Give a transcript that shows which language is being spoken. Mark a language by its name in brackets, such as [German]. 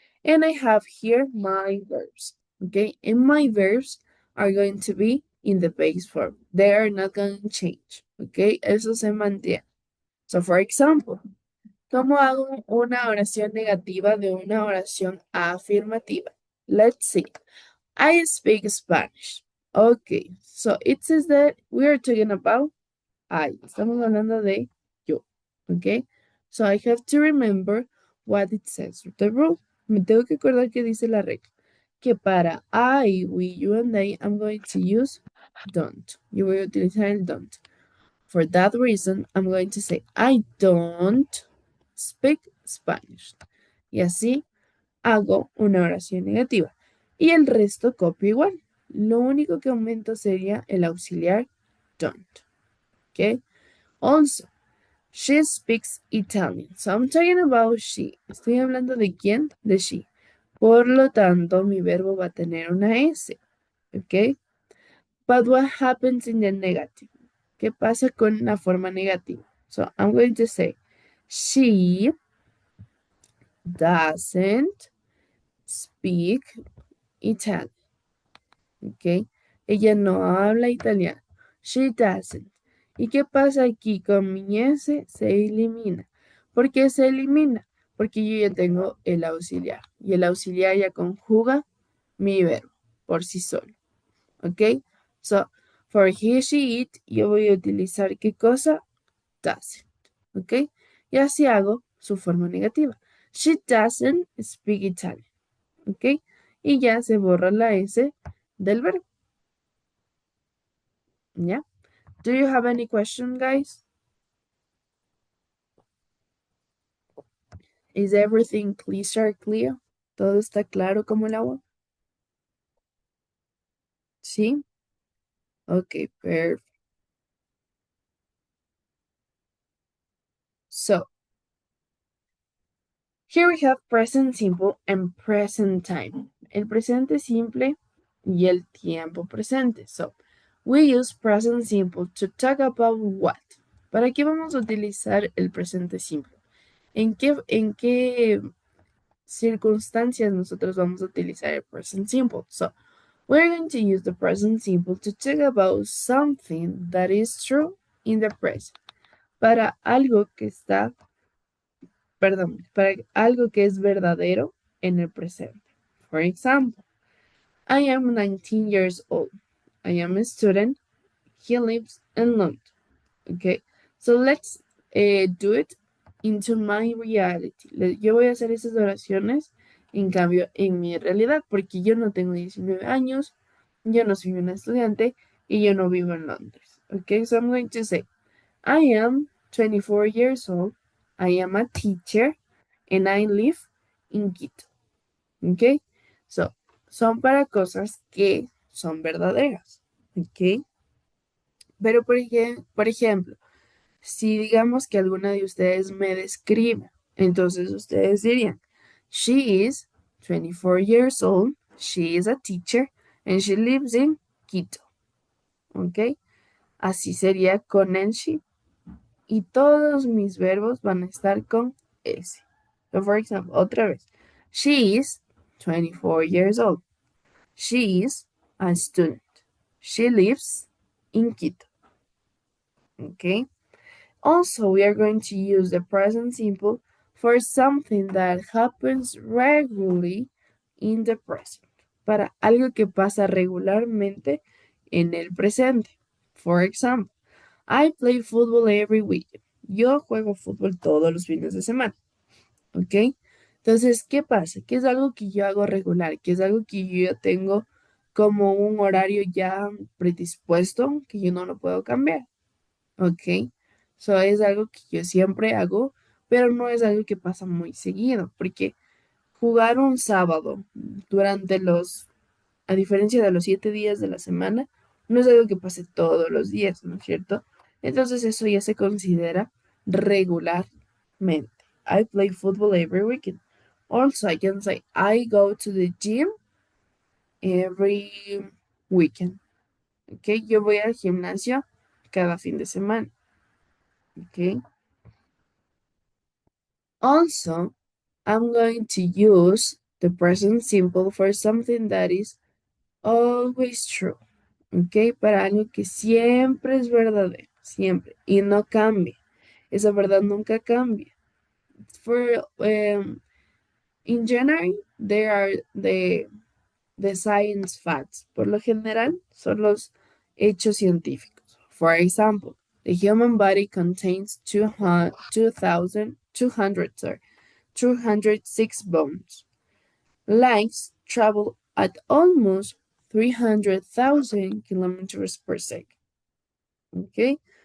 [English] And I have here my verbs, okay? And my verbs are going to be in the base form. They are not going to change, okay? [Spanish] Eso se mantiene. [English] So, for example, [Spanish] ¿cómo hago una oración negativa de una oración afirmativa? [English] Let's see. I speak Spanish. Okay, so it says that we are talking about I. [Spanish] Estamos hablando de yo. [English] Okay? So I have to remember what it says. The rule. [Spanish] Me tengo que acordar que dice la regla. Que para [English] I, we, you, and they, I'm going to use don't. [Spanish] Yo voy a utilizar el don't. [English] For that reason, I'm going to say I don't speak Spanish. [Spanish] Y así hago una oración negativa. Y el resto copio igual. Lo único que aumento sería el auxiliar don't. Okay? [English] Also, She speaks Italian. So I'm talking about she. [Spanish] Estoy hablando de quién? De she. Por lo tanto, mi verbo va a tener una S. ¿Ok? [English] But what happens in the negative? [Spanish] ¿Qué pasa con la forma negativa? [English] So I'm going to say, she doesn't speak Italian. [Spanish] ¿Ok? Ella no habla italiano. [English] She doesn't. [Spanish] ¿Y qué pasa aquí con mi S? Se elimina. ¿Por qué se elimina? Porque yo ya tengo el auxiliar. Y el auxiliar ya conjuga mi verbo por sí solo. ¿Ok? [English] So, for he, she, it, [Spanish] yo voy a utilizar ¿qué cosa? [English] Doesn't. [Spanish] ¿Ok? Y así hago su forma negativa. [English] She doesn't speak Italian. [Spanish] ¿Ok? Y ya se borra la S del verbo. ¿Ya? [English] Do you have any question, guys? Is everything crystal clear? [Spanish] ¿Todo está claro como el agua? ¿Sí? [English] Okay, perfect. So, here we have present simple and present time. [Spanish] El presente simple y el tiempo presente. [English] So, we use present simple to talk about what? [Spanish] ¿Para qué vamos a utilizar el presente simple? ¿En qué circunstancias nosotros vamos a utilizar el present simple? [English] So, we're going to use the present simple to talk about something that is true in the present. [Spanish] Para algo que está, perdón, para algo que es verdadero en el presente. [English] For example, I am 19 years old. I am a student. He lives in London. Okay, so let's do it into my reality. [Spanish] Yo voy a hacer esas oraciones, en cambio, en mi realidad, porque yo no tengo 19 años, yo no soy una estudiante y yo no vivo en Londres. [English] Okay, so I'm going to say, I am 24 years old, I am a teacher, and I live in Quito. Okay, so [Spanish] son para cosas que son verdaderas. Okay, pero por ejemplo, si digamos que alguna de ustedes me describe, entonces ustedes dirían, [English] she is 24 years old, she is a teacher, and she lives in Quito. [Spanish] ¿Ok? Así sería con el she. Y todos mis verbos van a estar con S. [English] So, for example, [Spanish] otra vez. [English] She is 24 years old. She is a student. She lives in Quito. ¿Ok? Also, we are going to use the present simple for something that happens regularly in the present. [Spanish] Para algo que pasa regularmente en el presente. [English] For example, I play football every week. [Spanish] Yo juego fútbol todos los fines de semana. ¿Ok? Entonces, ¿qué pasa? Que es algo que yo hago regular, que es algo que yo ya tengo como un horario ya predispuesto, que yo no lo puedo cambiar. Ok, so es algo que yo siempre hago, pero no es algo que pasa muy seguido, porque jugar un sábado durante a diferencia de los 7 días de la semana, no es algo que pase todos los días, ¿no es cierto? Entonces eso ya se considera regularmente. [English] I play football every weekend. Also, I can say I go to the gym every weekend. [Spanish] Ok, yo voy al gimnasio cada fin de semana. Ok. [English] Also, I'm going to use the present simple for something that is always true. ¿Ok? [Spanish] Para algo que siempre es verdadero, siempre, y no cambia. Esa verdad nunca cambia. [English] For, in January, there are the science facts. [Spanish] Por lo general, son los hechos científicos. [English] For example, the human body contains 206 bones. Lights travel at almost 300,000 kilometers per second. ¿Ok?